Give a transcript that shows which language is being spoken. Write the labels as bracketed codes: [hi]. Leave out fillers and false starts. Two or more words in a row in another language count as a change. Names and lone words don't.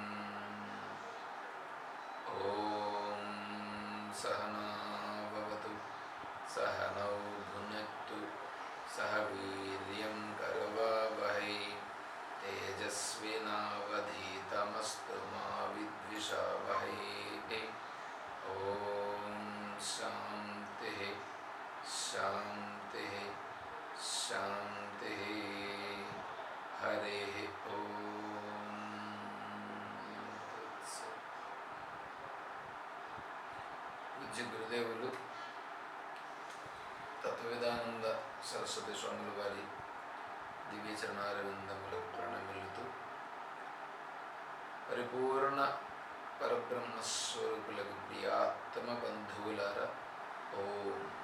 [sa] ॐ सहना भवतु सहनौ भुनक्तु सह वीर्यं करवावहै तेजस्विनावधीतमस्तु मा विद्विषावहै। ॐ शान्तिः शान्तिः शान्तिः। हरिः ॐ। [te] పూజ్య గురుదేవులు తత్వవేదానంద సరస్వతి స్వాముల వారి దివ్యచరణారవిందములకు ప్రణమిల్లుతూ పరిపూర్ణ పరబ్రహ్మస్వరూపులకు ప్రియాత్మ బంధువులారా, ఓం.